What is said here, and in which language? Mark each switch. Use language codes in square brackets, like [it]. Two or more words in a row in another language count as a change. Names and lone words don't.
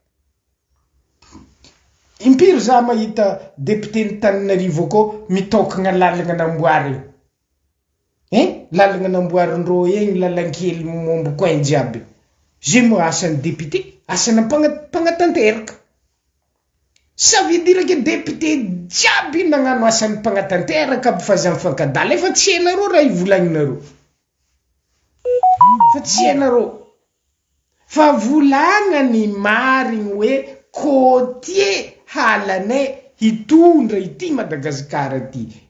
[mg] Impiry za mahita député Tananarivo ko mitokagna lalagna namboary. Lalagna namboarindreo egny lalankely momba coin jiaby. Je mo asan'ny député, asan'ny mpagnatanteraka. [fr] Ça veut dire que [mg] député jiaby nagnano asan'ny mpagnatanteraka aby fa za mifankadala efa tsy hainareo raha ivolagninareo. Fa tsy hainareo. Fa volagna marigny hoe côtier halanay hitondra ity Madagasikara ty.